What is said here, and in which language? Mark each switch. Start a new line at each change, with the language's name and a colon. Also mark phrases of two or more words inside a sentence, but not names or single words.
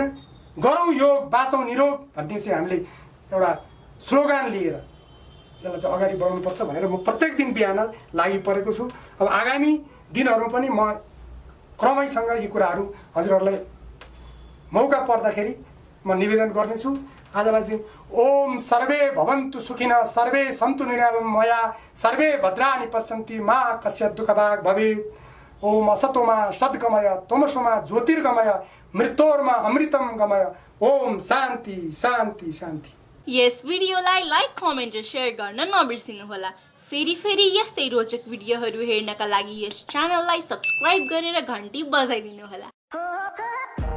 Nepali: गरौँ योग बाँचौँ निरोग भन्ने चाहिँ हामीले एउटा स्लोगान लिएर यसलाई चाहिँ अगाडि बढाउनुपर्छ भनेर म प्रत्येक दिन बिहान लागि परेको छु। अब आगामी दिनहरूमा पनि म क्रमैसँग यी कुराहरू हजुरहरूलाई मौका पर्दाखेरि म निवेदन गर्नेछु। आजलाई चाहिँ
Sanskrit: ओम सर्वे भवन्तु सुखिनः सर्वे सन्तु निरामया सर्वे भद्राणि पश्यन्ति मा कस्य दुःखभाग् भवेत्। ओम असतोमा सद्गमय तमसोमा ज्योतिर्गमय मृत्योर्मा अमृतम गमय। ओम शान्ति शान्ति शान्ति।
Nepali: यस भिडियोलाई
English: like comment
Nepali: र शेयर गर्न नबिर्सिनुहोला। फेरि यस्तै रोचक भिडियोहरू हेर्नका लागि यस च्यानललाई सब्स्क्राइब गरेर घन्टी बजाइदिनुहोला।